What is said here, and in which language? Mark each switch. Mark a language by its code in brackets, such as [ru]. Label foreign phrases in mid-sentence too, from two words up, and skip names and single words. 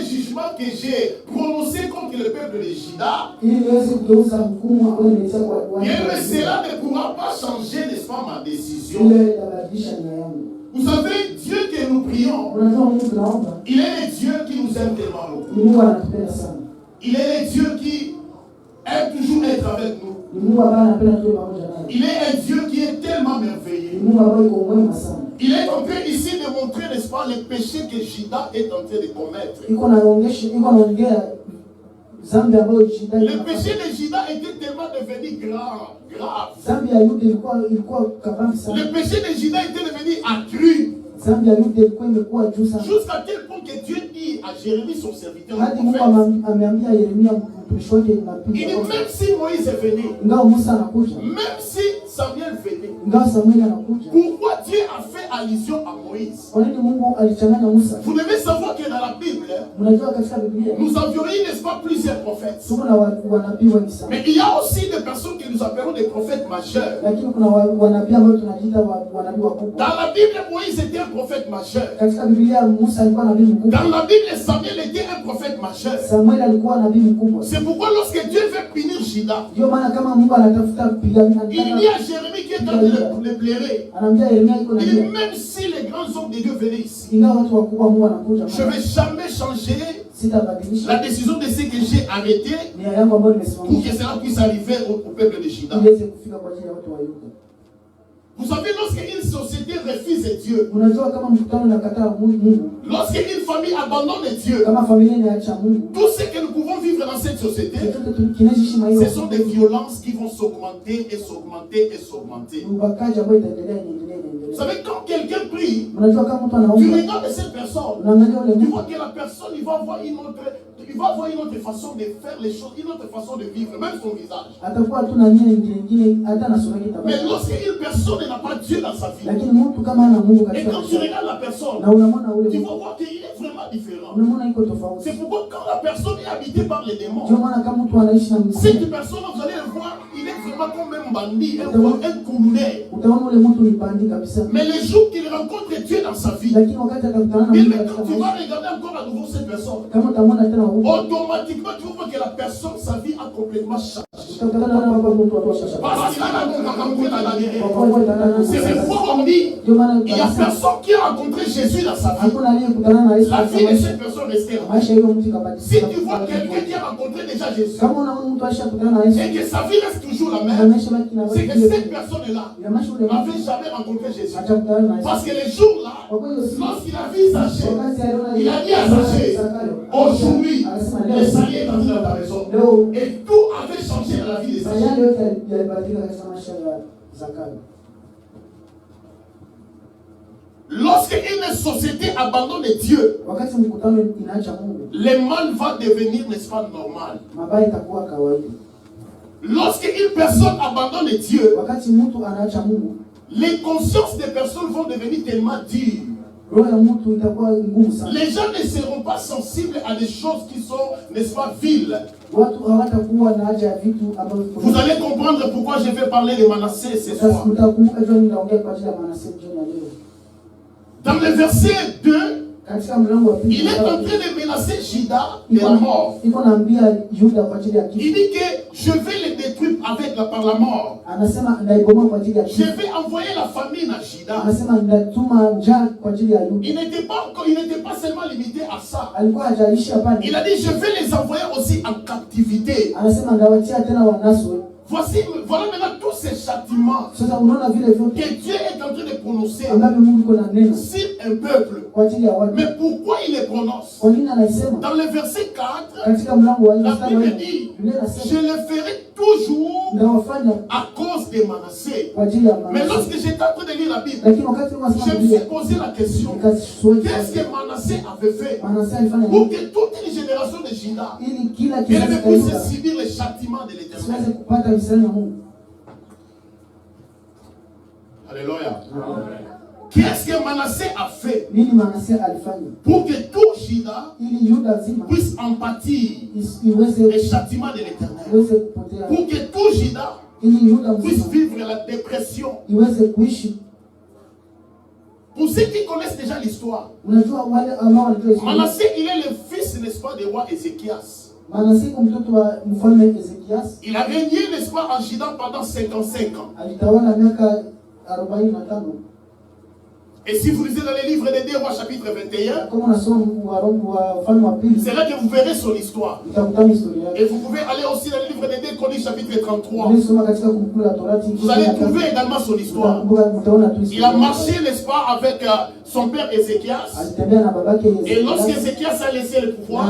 [fr] jugement que j'ai prononcé contre le peuple de Juda, [sw] ili niweze kugeuza hukumu ambayo nimetia kwa [fr] bien, mais cela ne pourra pas changer, n'est-ce pas, ma décision. [sw] ile itabadilisha nia yangu. [fr] Vous savez, Dieu que nous prions, [sw] Unajua Mungu tunaomba [fr] il est le Dieu qui nous aime tellement beaucoup. [sw] ni Mungu anatupenda sana. [fr] Il est le Dieu qui aime toujours être avec nous. [sw] Ni Mungu ambaye anapenda tuwe pamoja naye. [fr] Il est un Dieu qui est tellement [sw] Ni [fr] merveilleux. [sw] Mungu ambaye yuko mwema sana. [fr] Il est en train ici de montrer, n'est-ce pas, les péchés que Juda est en train de commettre. [sw] Iko naongea dhambi ambayo Juda [fr] Le péché de Juda était tellement devenu grave. [sw] dhambi ya Yuda ilikuwa kabambi sana. [fr] Le péché de Juda était devenu accru. [sw] Dhambi ya Yuda ilikuwa imekuwa juu sana. [fr] Jusqu'à tel point que Dieu dit à Jérémie, son serviteur, le [sw] Hadi Mungu [fr] prophète, [sw] ameambia Yeremia mtumishi wake [fr] il [sw] nabii, [fr] dit, même si Moïse est venu, [sw] ingawa Musa anakuja, [fr] même si Samuel venait, [sw] ingawa Samueli anakuja, [fr] pourquoi Dieu a fait allusion à Moïse? [sw] kwa nini Mungu alichanganya Musa? [fr] Vous devez savoir que dans la Bible, [sw] Mnajua katika Biblia [fr] nous avions eu, n'est-ce pas, plusieurs prophètes. [sw] tuko na wanabii wengi sana, [fr] Mais il y a aussi des personnes que nous appelons des prophètes majeurs. [sw] lakini kuna wanabii ambao tunajiita wanabii wakubwa. [fr] Dans la Bible, Moïse était un prophète majeur. [sw] Katika Biblia Musa alikuwa nabii mkubwa. [fr] Dans la Bible, Samuel était un prophète majeur. [sw] Samuel alikuwa nabii mkubwa. [fr] C'est pourquoi lorsque Dieu veut punir Juda, [sw] Ndio maana kama Mungu anatafuta kupigana, [fr] il dit à Jérémie qui est en train de le plairer, [sw] anaambia Yeremia iko na [fr] il dit, [sw] yeye, [fr] même si les grands hommes de Dieu venaient ici, [sw] ingawa watu wakubwa Mungu anakuja, [fr] je ne vais jamais changer [sw] sitabadilisha [fr] la décision de ce que j'ai arrêté [sw] nia yangu ambayo [fr] pour [sw] nimesimamisha [fr] que cela puisse arriver au peuple de Juda. [sw] iweze kufika kwa ajili ya watu wa Yuda. [fr] Vous savez, lorsqu'une société refuse Dieu, [sw] Unajua kama mkutano unakataa Mungu, [fr] lorsqu'une famille abandonne Dieu, [sw] kama familia inaacha Mungu, [fr] tout ce que nous pouvons vivre dans cette société, [sw] chochote kinaishi maisha, [fr] ce sont des violences qui vont s'augmenter et s'augmenter et s'augmenter. [sw] ubakaji ambao itaendelea. [fr] Vous savez, quand quelqu'un prie, [sw] Unajua kama mtu [fr] tu [sw] anaomba, [fr] regardes cette personne, [sw] unaangalia ule [fr] tu [sw] mtu, [fr] vois que la personne, il va avoir une autre façon de faire les choses, une autre façon de vivre, même son visage. [sw] atakuwa tu na nia nyingine, hata na sura yake [fr] Mais [sw] tabaki. [fr] lorsqu'une personne n'a pas Dieu dans sa vie, [sw] Lakini mtu kama ana Mungu [fr] et [sw] katika [fr] quand tu [sw] maisha, [fr] regardes la personne, [sw] na unamwona ule [fr] tu [sw] mtu, [fr] vas voir qu'il est vraiment différent. [sw] unamwona iko tofauti. [fr] C'est pourquoi quand la personne est habitée par les démons, [sw] Ndio maana kama mtu anaishi na mzimu, [fr] cette personne, vous allez le voir, il est vraiment comme un bandit, un cournet. [sw] utaona ule mtu ni bandi kabisa. [fr] Mais le jour qu'il rencontre Dieu dans sa vie, [sw] Lakini wakati atakutana na [fr] et [sw] Mungu [fr] maintenant [sw] katika [fr] tu vas [sw] maisha, [fr] regarder encore à nouveau cette personne, [sw] kama utamwona tena huko, [fr] automatiquement tu vas voir que la personne, sa vie a complètement changé. [sw] utakutana na baba mtu wa tosha. [fr] Parce qu'il a rencontré la guerre. [sw] Kwa kweli utakutana na [fr] C'est pourquoi on dit, [sw] ndio maana [fr] il n'y a personne qui a rencontré Jésus dans sa vie. [sw] hakuna aliyekutana na Yesu [fr] La [sw] katika [fr] vie de [sw] maisha. [fr] cette personne restée là. [sw] Maisha hiyo mtu kabadilika. [fr] Si tu vois quelqu'un qui a rencontré déjà Jésus, [sw] Kama unaona mtu ashakutana na Yesu, [fr] et que sa vie reste toujours la [sw] na [fr] même, [sw] maisha yake na [fr] c'est que cette personne-là [sw] ina maisha ule mtu [fr] n'avait jamais rencontré Jésus. [sw] atakutana na Yesu. [fr] Parce que les jours-là, [sw] Kwa kweli siku [fr] lorsqu'il a vu Zachée, [sw] wakati aliona [fr] il a dit à Zachée, aujourd'hui, le Seigneur est entré dans ta maison. [sw] leo [fr] Et tout avait changé dans la vie de Zachée. [sw] sayari yote yalibadilika katika maisha ya Zakayo. [fr] Lorsque une société abandonne Dieu, [sw] Wakati mkutano inaacha Mungu, [fr] le mal va devenir, n'est-ce pas, normal. [sw] mabaya itakuwa kawaida. [fr] Lorsque une personne abandonne Dieu, [sw] Wakati mtu anaacha Mungu, [fr] les consciences des personnes vont devenir tellement dures. [sw] roho ya mtu itakuwa ngumu sana. [fr] Les gens ne seront pas sensibles à des choses qui sont, n'est-ce pas, viles. [sw] Watu hawatakuwa na haja ya vitu ambavyo [fr] Vous allez comprendre pourquoi je vais parler de Manassé ce soir. [sw] utakumbuka jua ninaongea kwa ajili ya Manase jioni ya leo. [fr] Dans le verset 2, [sw] Katika mlango wa pili, [fr] il est en train de menacer Juda de la mort. [sw] iko naambia Yuda kwa ajili ya [fr] Il [sw] kifo. [fr] dit que je vais les détruire par la mort. [sw] Anasema ndaibomoa kwa ajili ya [fr] Je [sw] kifo. [fr] vais envoyer la famine à Juda. [sw] Anasema ndatuma njaa kwa ajili ya Yuda. [fr] Il n'était pas seulement limité à ça. [sw] Alikuwa hajaishi pale. [fr] Il a dit je vais les envoyer aussi en captivité. [sw] Anasema ndawatia tena wanaswe. [fr] Voilà maintenant tous ces châtiments [sw] Sasa unaona vile vyote [fr] que Dieu est en train de prononcer [sw] ambavyo Mungu iko na neno [fr] sur un peuple. [sw] kwa ajili ya watu. [fr] Mais pourquoi il les prononce? [sw] Kwa nini anasema? [fr] Dans le verset 4, [sw] Katika mlango wa 4 [fr] la Bible dit, [sw] Biblia [fr] je [sw] inasema [fr] le ferai toujours [sw] ndawafanya [fr] à cause de Manassé. [sw] kwa ajili ya [fr] Mais [sw] Manase. [fr] lorsque j'étais en train de lire la Bible, [sw] Lakini wakati [fr] je me suis [sw] Biblia [fr] posé la question, [sw] nikaswali [fr] qu'est-ce que Manassé avait fait [sw] Manase alifanya [fr] pour [sw] nini [fr] que toute une génération de Juda [sw] ili kila [fr] elle [sw] kizazi [fr] ne [sw] cha [fr] puisse [sw] Yuda [fr] subir les châtiments de l'Éternel? [sw] siweze kupata msana wa Mungu. [fr] Alléluia. Qu'est-ce que Manassé a fait [sw] Nini Manase alifanya [fr] pour que tout Juda [sw] ili Yuda zima [fr] puisse en pâtir [sw] iweze [fr] les châtiments de l'Éternel? [sw] iweze kupotea, [fr] Pour que tout Juda [sw] ili Yuda [fr] puisse [sw] mzima [fr] vivre la dépression. [sw] iweze kuishi. [fr] Pour ceux qui connaissent déjà l'histoire, [sw] Unajua wale ambao wanajua historia, [fr] Manassé, il est le fils, n'est-ce pas, l'enfant du roi Ézéchias. [sw] Manase kwa mtoto wa mfalme Ezekias. [fr] Il a régné, n'est-ce pas, en Juda pendant 55 ans. [sw] Alitawala miaka 45. [fr] Et si vous lisez dans les livres des 2 rois chapitre 21, [sw] Kama unasoma wa ufalme wa pili, [fr] c'est là que vous verrez son histoire. [sw] utakutana historia yake. [fr] Et vous pouvez aller aussi dans le livre des 2 Chroniques chapitre 33. [sw] Unasoma katika kumbukumbu la Torati. [fr] Vous allez trouver également son histoire. Il a marché, n'est-ce pas, avec son père Ézéchias. [sw] Alitembea na babake Ezekias. [fr] Et lorsqu'Ézéchias a laissé le [sw] Na [fr] pouvoir,